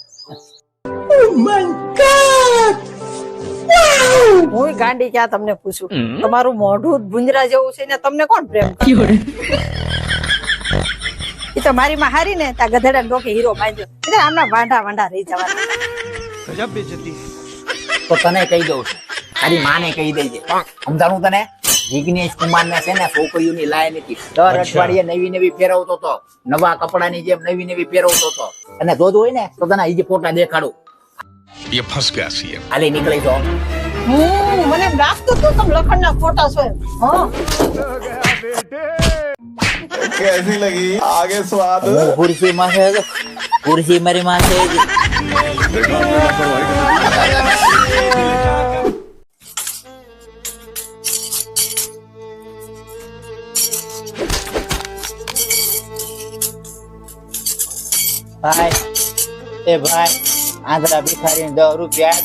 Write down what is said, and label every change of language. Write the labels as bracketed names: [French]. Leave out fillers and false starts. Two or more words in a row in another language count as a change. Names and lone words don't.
[Gujarati] હું ગાંડી ક્યાં તમને પૂછું? તમારું મોઢું ભુંજરા જેવું છે ને, તમને કોણ પ્રેમ કરે? એ તો મારી માં હારી ને ત્યાં ગધેડા ડોકે હીરો બાંધ્યો. એટલે આમના વાંઢા રહી જવાના. [Hindi] गजब बेइज्जती. [Gujarati] તો તને કહી દઉં છું, તારી માને કહી દેજે. સમજાણું તને? જિગ્નેશ કુમાર ને છે ને છોકરીઓની લાય નથી. દર અઠવાડિયે નવી ફેરવતો હતો, નવા કપડાની જેમ નવી ફેરવતો હતો. અને જોતું હોય ને તો તને હજી ફોટા દેખાડું. [Hindi] ये फंस गया सीएम. [Gujarati] હાલી નીકળી જાઓ. મને એમ લાગતું હતું તમે લખણના ફોટા છો એમ. હા [Hindi] कैसी लगी आगे स्वाद [Gujarati] હું ખુરશી માં છે, ખુરશી મારી માં છે. ભાઈ એ ભાઈ, આંધળા ભિખારી 10 રૂપિયા.